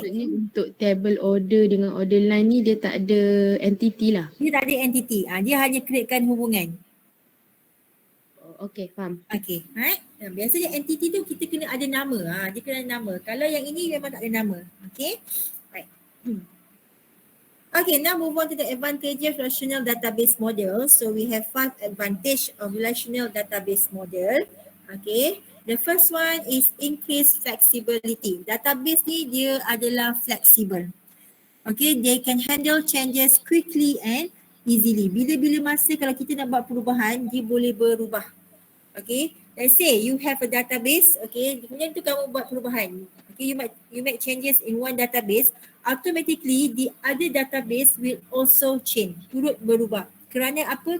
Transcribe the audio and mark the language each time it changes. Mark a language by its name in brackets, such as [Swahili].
[Malay] Maksudnya untuk table order dengan order line ni dia tak ada entity lah. Dia tak ada entity. Dia hanya createkan hubungan. Okay, faham. [English] Okay, right? [Malay] Biasanya entity tu kita kena ada nama. Dia kena ada nama. Kalau yang ini memang tak ada nama. [English] Okay, right. Okay, now move on to the advantages of relational database model. So we have 5 advantage of relational database model. Okay, the first one is increased flexibility. [Malay] Database ni dia adalah flexible. [English] Okay, they can handle changes quickly and easily. [Malay] Bila-bila masa kalau kita nak buat perubahan, dia boleh berubah. [English] Okay, let's say you have a database, okay, [Malay] kemudian tu kamu buat perubahan. [English] Okay, you make changes in one database, automatically the other database will also change, [Malay] turut berubah. Kerana apa?